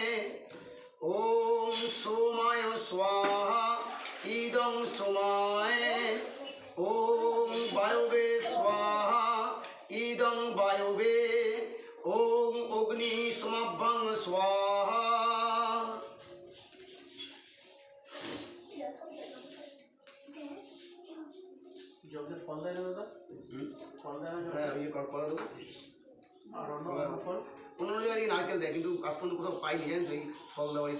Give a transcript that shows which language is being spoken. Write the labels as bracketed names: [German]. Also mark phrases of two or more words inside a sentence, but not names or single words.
[Sanskrit] ওম সোমায় স্বাহা ইদম সোমায়। ওম বায়বে স্বাহা ইদম বায়বে। ওম অগ্নি সমাভ্যং স্বাহা। [Bangla] জগের ফল দেয় না দাদা, ফল দেয় না। হ্যাঁ ইয়ে করা দেবো। আর অন্য ফল অন্য জায়গায় নারকেল দেয়, কিন্তু আজ পর্যন্ত কোথাও পাইনি জানেন তো এই ফল দেওয়া বাড়িতে।